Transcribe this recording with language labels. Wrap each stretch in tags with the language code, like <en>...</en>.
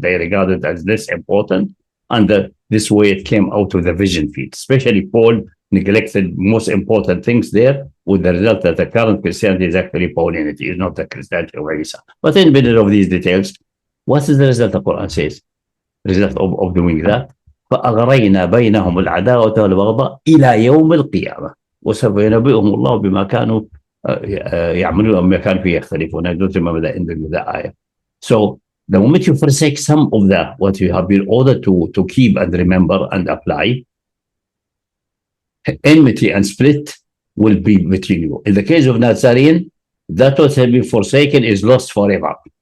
<en>They regarded as less important, and this way it came out of the vision field. Especially Paul neglected most important things there, with the result that the current Christianity is actually Paulinity, is not the Christianity of Isa. But in the middle of these details, what is the result the Quran says? The result of doing that?</en> <ar>فأغرينا بينهم العداوة والبغضاء إلى يوم القيامة وسوف ينبئهم الله بما كانوا يعملون وما كانوا فيه يختلفون.</ar> <en>I don't remember the ending of the ayah. So the moment you forsake some of that, what you have been ordered to keep and remember and apply, enmity and split will be between you. In the case of Nazarene, that what has been forsaken is lost forever.</en>